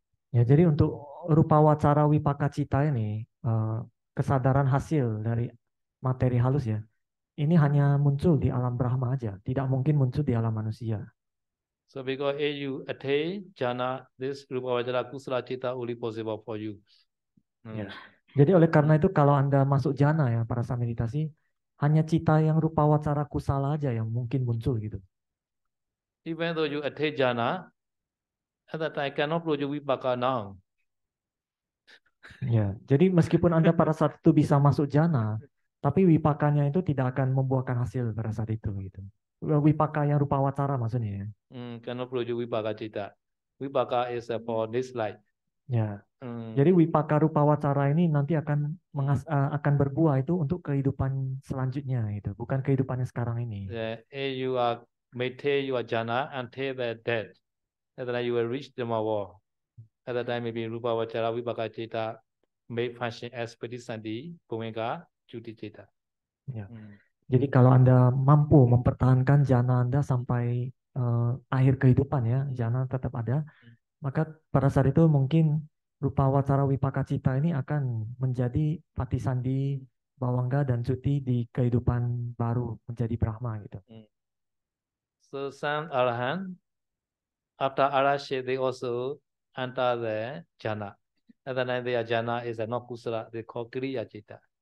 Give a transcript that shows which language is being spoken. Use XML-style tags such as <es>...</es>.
<id>Ya, jadi untuk Rupa Wacara Vipaka Citta ini kesadaran hasil dari materi halus ya. Ini hanya muncul di alam Brahma aja, tidak mungkin muncul di alam manusia.</id> <en>So because if you attain jhana, this Rupa Vajra Kusala Citta only possible for you.</en> <id>Ya. Jadi oleh karena itu kalau Anda masuk jhana ya para saat meditasi, hanya cita yang Rupa Wacara Kusala aja yang mungkin muncul gitu.</id> <en>Even though you attain jhana, at that time cannot produce vipaka now.</en> <id>Ya, jadi meskipun Anda pada saat itu bisa masuk jhana, tapi wipakanya itu tidak akan membuahkan hasil pada saat itu gitu. Wipaka yang Rupa Wacara maksudnya ya.</id> <en>Cannot produce vipaka citta. Vipaka is for this life.</en> <id>Ya. Jadi wipaka Rupa Wacara ini nanti akan berbuah itu untuk kehidupan selanjutnya gitu, bukan kehidupan yang sekarang ini.</id> <en>You are maintain your jhana until the death. At that time you will reach the Brahma. At that time maybe Rupa Vajra Vipaka Citta may function as Pradisandhi, Bhuvenga, Chuti Citta.</en> <id>Ya. Jadi kalau Anda mampu mempertahankan jhana Anda sampai akhir kehidupan ya, jhana tetap ada, maka pada saat itu mungkin Rupa Wacara Vipaka Citta ini akan menjadi Patisandhi, Bhavanga dan Cuti di kehidupan baru menjadi Brahma gitu.</id> <en>So some Arahant, after Arahant, they also enter the jhana. At the time their jhana is a not kusala, they call Kriya Citta.</en>